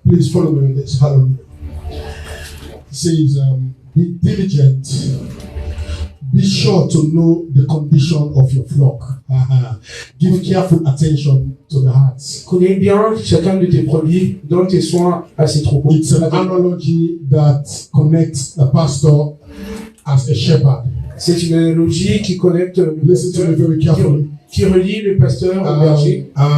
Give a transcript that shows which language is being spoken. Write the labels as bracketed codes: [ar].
[en] Please follow me on this. Hallelujah. It says, be diligent. Be sure to know the condition of your flock. Give careful attention to the hearts. [fr] Connais bien chacun de tes brebis, donne tes soins à ses troupeaux. [en] It's an analogy that connects a pastor as a shepherd. [fr] C'est une analogie qui connecte le [en] Listen to me [fr] pasteur, [en] very carefully. [fr] qui relie le pasteur au berger.